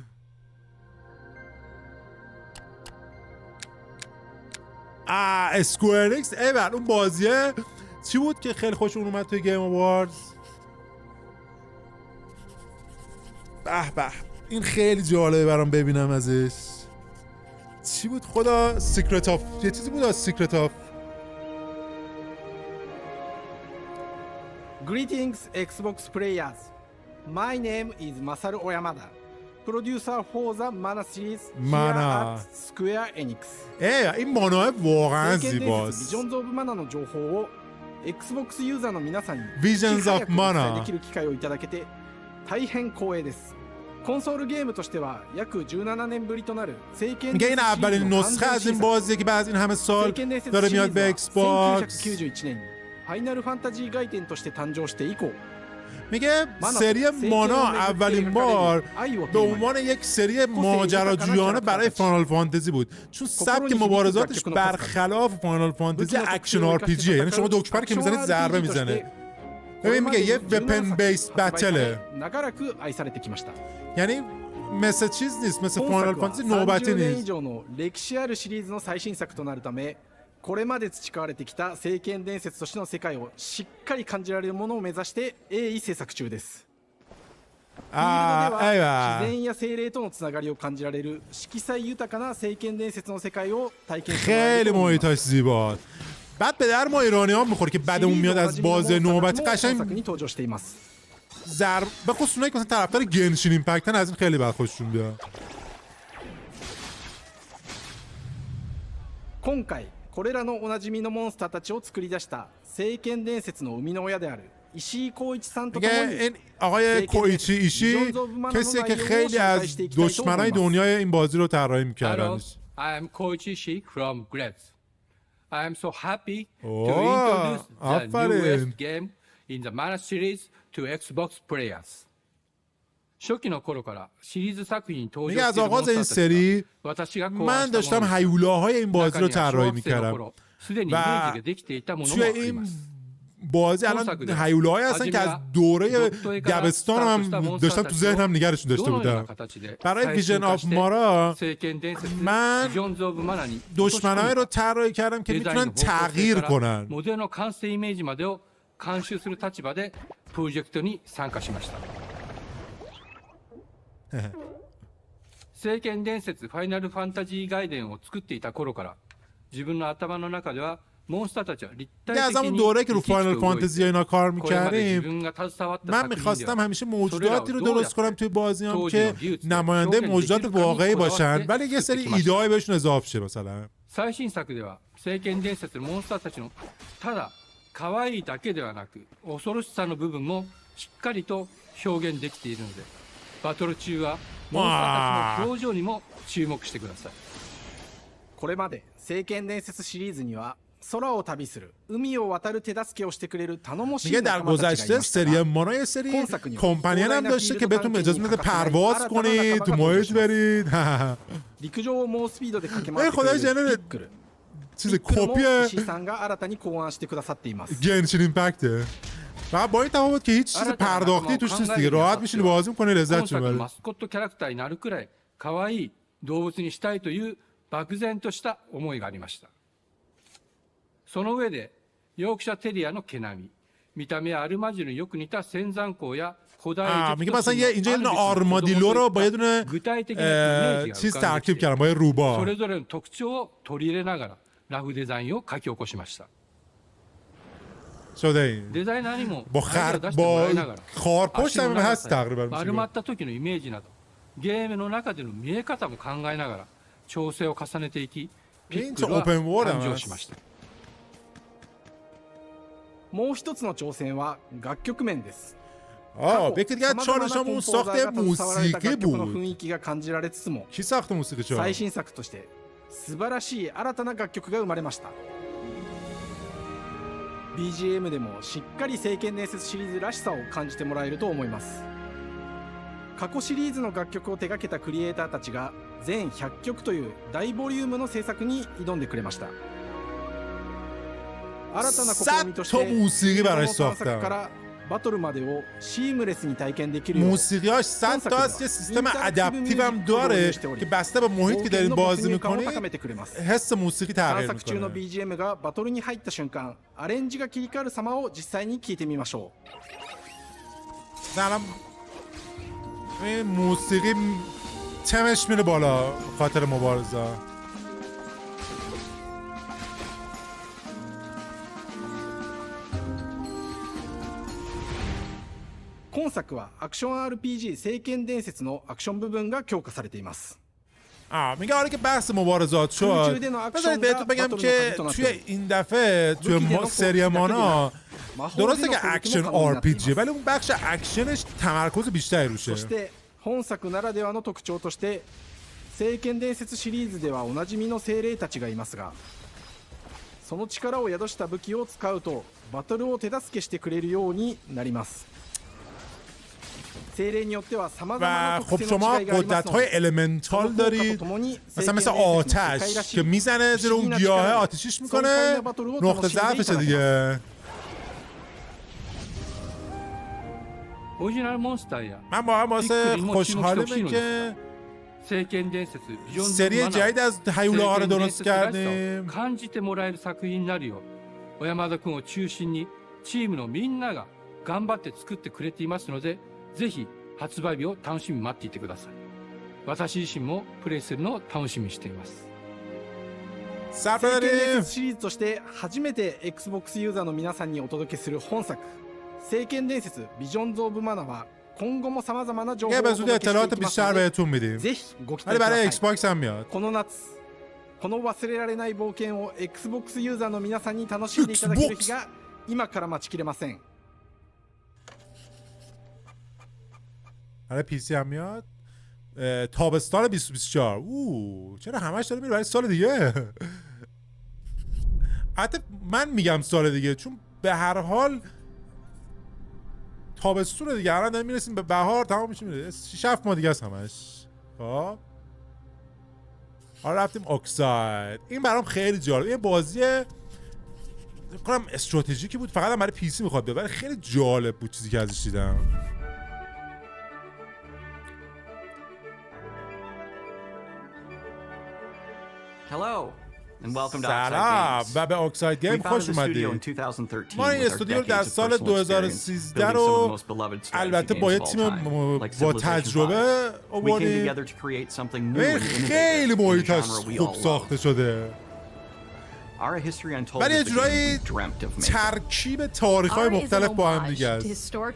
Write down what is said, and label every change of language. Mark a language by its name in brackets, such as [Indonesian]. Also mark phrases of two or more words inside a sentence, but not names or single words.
[Persian] اسکوئر اکس اون بازیه چی بود که خیلی خوشون اومد توی گیم آواردز؟ به این خیلی جالبه برام ببینم ازش. چی بود خدا؟ [English] secret of [Persian] یه چیزی بود از [English] secret of. Greetings Xbox players. My name is Masaru Oyamada, producer for the Mana series here at Square Enix. [Persian] این مانا واقعا زیباست. [Japanese] Visions of Mana の情報を Xbox ユーザーの皆さんに Visions of Mana できる機会をいただけて大変光栄です。コンソールゲームとしては約17年ぶりとなる聖剣伝説 [Persian] میگه این اولین نسخه از این بازیه که بعد از این همه سال داره میاد به ایکس باکس. [Japanese] 1991 年にファイナルファンタジー外伝として誕生して以降 [Persian] میگه سری مانا اولین بار به عنوان یک سری ماجراجویانه برای فاینال فانتزی بود چون سبک مبارزاتش برخلاف فاینال فانتزی [English] action RPG, [Persian] یعنی شما دکمه که میزنید ضربه میزنه. ببین میگه یه [English] weapon based battle, [Persian] یعنی مثل چیز نیست، مثل فاینال فانتزی نوبتی نیست. [Japanese] これまで培われてきた聖剣伝説としての世界をしっかり感じられるものを目指して鋭意制作中です。フィールドでは自然や精霊とのつながりを感じられる色彩豊かな聖剣伝説の世界を体験してもらえると思います。 [Persian] خیلی محیطش زیباست. بعد به در ما ایرانی ها میخوره که بعدمون میاد از بازی نوبتی قشنگ به خصوص اونایی که مثلا طرفدار گنشین ایمپکتن از این خیلی بعد خوششون بیاد. [Japanese] 今回これらのおなじみのモンスターたちを作り出した聖剣伝説の生みの親である石井光一さんと共に [Persian] این آقای کویچی ایشی کسیه که خیلی از دشمنای دنیای این بازی رو طراحی می‌کردن. [English] I am Koichi Ishii from Grabs. I am so happy to introduce the newest game in the Mana series to Xbox players. [Japanese] 初期の頃からシリーズ作品に登場しているモンスターたちが私が考案したものです。 [Persian] من داشتم هیولاهای این بازی رو طراحی می‌کردم و توی این بازی الان هیولاهایی هستن که از دوره دبستان هم داشتم تو ذهنم نگرشون داشته بودم. برای ویژن آف مارا من دشمنایی رو طراحی کردم که میتونن تغییر کنن. [Japanese] モデルの完成イメージまでを監修する立場でプロジェクトに参加しました。聖剣伝説ファイナルファンタジー外伝を作っていた頃から自分の頭の中では [Persian] از همون دوره که رو فاینال فانتزی اینا کار میکردیم من میخواستم همیشه موجوداتی رو درست کنم توی بازیام که نماینده موجودات واقعی باشن ولی یه سری ایده‌ای بهشون اضافه شه. مثلا [Japanese] 最新作では聖剣伝説のモンスターたちのただ可愛いだけではなく恐ろしさの部分もしっかりと表現できているのでバトル中はモンスターたちの表情にも注目してください。これまで聖剣伝説シリーズには 空を旅する海を渡る手助けをしてくれる頼もしい仲間たちがいましたが [Persian] سری مانا یه سری کمپانیان هم داشته که بهتون اجازه میده پرواز کنید تو محیط برید. [Japanese] 陸上を猛スピードで駆け回ってくれるピックル [Persian] چیز کپی [Japanese] 石井さんが新たに考案してくださっています。 [Persian] گنشین ایمپکته و با این تفاوت که هیچ چیز پرداختی توش نیست دیگه راحت میشینی بازی می‌کنی لذت می‌بری. [Japanese] マスコットキャラクターになるくらい可愛い動物にしたいという漠然とした思いがありました。その上でヨークシャテリアの毛並み見た目はアルマジルによく似た仙山港や古代エジプト [Persian] مثلا اینجا یه آرمادیلو رو با یه دونه چیز ترکیب کردم با روبا [Japanese] それぞれの特徴を取り入れながらラフデザインを書き起こしました。 [Persian] شده این [Japanese] デザイナーにも [Persian] با خارپشت هم هست تقریبا [Japanese] 丸まった時のイメージなどゲームの中での見え方も考えながら調整を重ねていきピックルは誕生しました。もう一つの挑戦は楽曲面です。 [Persian] یکی دیگه چالشمون ساخت موسیقی بود. [Japanese] 雰囲気が感じられつつも [Persian] کی ساخت موسیقی چه؟ [Japanese] 最新作として素晴らしい新たな楽曲が生まれました。 BGM でもしっかり聖剣伝説シリーズらしさを感じてもらえると思います。過去シリーズの楽曲を手掛けたクリエイターたちが全100曲という大ボリュームの制作に挑んでくれました。新たな試みとして探索からバトルまでをシームレスに体験できるよう [Persian] موسیقیاش 100 تا است که سیستم ادپتیو هم داره که بسته به محیطی که دارین بازی می‌کنید حس موسیقی تغییر می‌کنه. [Japanese] の BGM がバトルに入った瞬間アレンジが切り替わる様を実際に聞いてみましょう。 [Persian] این موسیقی تمش میره بالا خاطر مبارزه. [Japanese] 今作はアクション RPG 聖剣伝説のアクション部分が強化されています。 [Persian] میگه آره که بحث مبارزات شد بذارید بهتون بگم که توی این دفعه توی سری مانا درسته که [English] action RPG [Persian] ولی اون بخش اکشنش تمرکز بیشتری روشه. [Japanese] そして本作ならではの特徴として聖剣伝説シリーズではおなじみの精霊たちがいますがその力を宿した武器を使うとバトルを手助けしてくれるようになります。 [Persian] و خب شما قدرت‌های المنتال دارید مثل آتش که میزنه زیر اون گیاه آتشیش میکنه نقطه ضعفشه دیگه. من واقعا واسه خوشحالمه که سری جدید از هیولاها رو درست کردیم. [Japanese] 感じてもらえる作品になるよう小山田君を中心にチームのみんなが頑張って作ってくれていますのでぜひ発売日を楽しみに待っていてください。私自身もプレイするのを楽しみにしています。聖剣伝説シリーズとして初めて Xbox ユーザーの皆さんにお届けする本作聖剣伝説ビジョンズ・オブ・マナは今後も様々な情報をお届けしていきますのでぜひご期待ください。この夏この忘れられない冒険を Xbox ユーザーの皆さんに楽しんでいただける日が今から待ちきれません。 [Persian] آره PC هم میاد تابستان 2024. چرا همش داره میره برای سال دیگه؟ حتی من میگم سال دیگه چون به هر حال تابستون دیگه الان داریم میرسیم به بهار تمام میشه میره 6-7 ماه دیگه است همش. خب حالا رفتیم اکساید. این برام خیلی جالب. این بازی کنم استراتژیکی بود فقط هم برای پی سی میخواد ببره. خیلی جالب بود چیزی که ازش دیدم. [English] Hello and welcome to [Persian] سلام و به اکساید گیم خوش اومدید. ما این استودیو رو در سال 2013 رو البته با یه تیم با تجربه آوردیم. خیلی محیطش خوب ساخته شده. ولی یه جورایی ترکیب تاریخ‌های مختلف با هم دیگه است.